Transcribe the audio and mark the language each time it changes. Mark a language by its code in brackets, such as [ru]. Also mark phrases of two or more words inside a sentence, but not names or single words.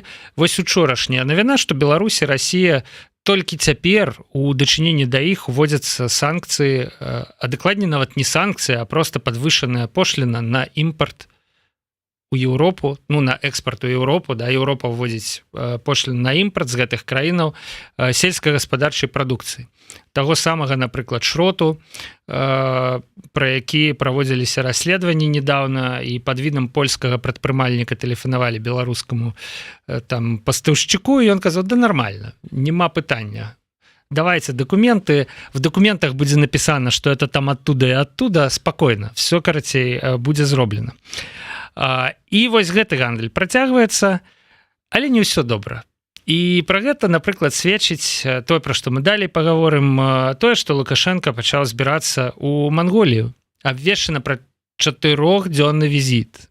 [be] Вось учорашняя навіна, што Беларусь і Расія толькі цяпер у дачыненні да іх уводзяцца санкцыі, а дакладней нават не санкцыі, а проста падвышаная пошліна на імпарт у Еўропу, на экспарт у Еўропу, да, Еўропа ўводзіць пошліну на імпарт з гэтых краінаў сельскагаспадарчай прадукцыі. Таго самага, напрыклад, шроту, пра які праводзіліся расследаванні недаўна, і пад відам польскага прадпрымальніка тэлефанавалі беларускаму там пастаўшчыку, і ён казаў: да нармальна, няма пытання. [ru] Давайте документы, в документах [be] будзе напісана, што [ru] это там оттуда і оттуда, спакойна, все, карацей, [be] будзе зроблена. І вось гэты гандаль працягваецца, але не ўсё добра. І пра гэта, напрыклад, сведчыць тое, пра што мы далей пагаворым, тое, што Лукашенко пачаў збірацца ў Манголію, абвешчана пра 4-дзённы візіт.